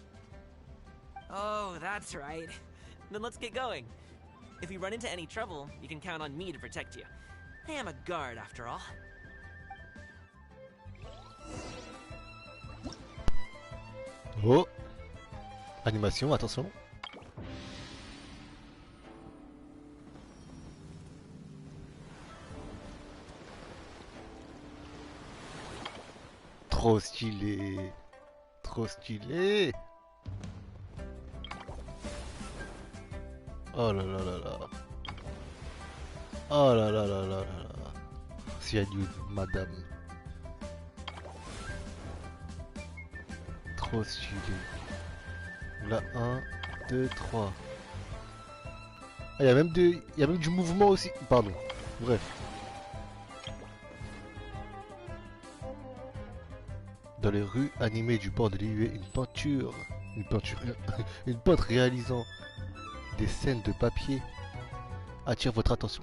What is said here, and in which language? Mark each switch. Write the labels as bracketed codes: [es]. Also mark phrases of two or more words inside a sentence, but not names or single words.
[en] Oh, that's right. Then let's get going. If we run into any trouble, you can count on me to protect you. I am a guard after all. Oh. [fr] Animation, attention. Trop stylé. Trop stylé. Oh là là là là. Oh là là là là là là. C'est adieu, madame. Trop stylé. Là, 1, 2, 3. Ah, il y a même du mouvement aussi. Pardon. Bref. Dans les rues animées du bord de Liyue, une peintre réalisant des scènes de papier attire votre attention.